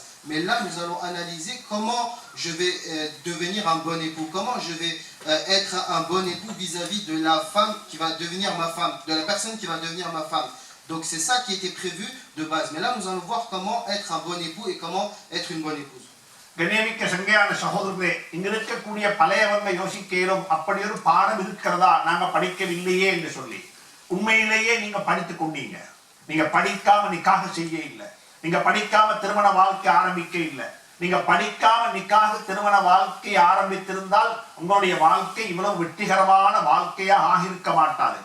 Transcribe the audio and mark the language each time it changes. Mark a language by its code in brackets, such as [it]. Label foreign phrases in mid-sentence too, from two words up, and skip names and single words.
[fr] Mais là, nous allons analyser comment je vais devenir un bon époux, comment je vais être un bon époux vis-à-vis de la femme qui va devenir ma femme, de la personne qui va devenir ma femme. Donc c'est ça qui était prévu de base. Mais là, nous allons voir comment être un bon époux et comment être une bonne épouse. [ta] கண்ணியமிக்க சங்கையான சகோதரர்களே, இங்க இருக்கக்கூடிய பழையவங்க யோசிக்கலும் அப்படி ஒரு பாடம் இருக்கிறதா நாங்க படிக்கவில்லையே என்று சொல்லி. உண்மையிலேயே நீங்க படித்துக் கொண்டீங்க. நீங்க படிக்காம நிக்காஹ் செய்ய இல்லை, நீங்க படிக்காம திருமண வாழ்க்கை ஆரம்பிக்க இல்லை, நீங்க படிக்காம நிக்காஹ் திருமண வாழ்க்கை ஆரம்பித்திருந்தால் உங்களுடைய வாழ்க்கை இவ்வளவு வெற்றிகரமான வாழ்க்கையா ஆகியிருக்க மாட்டாது.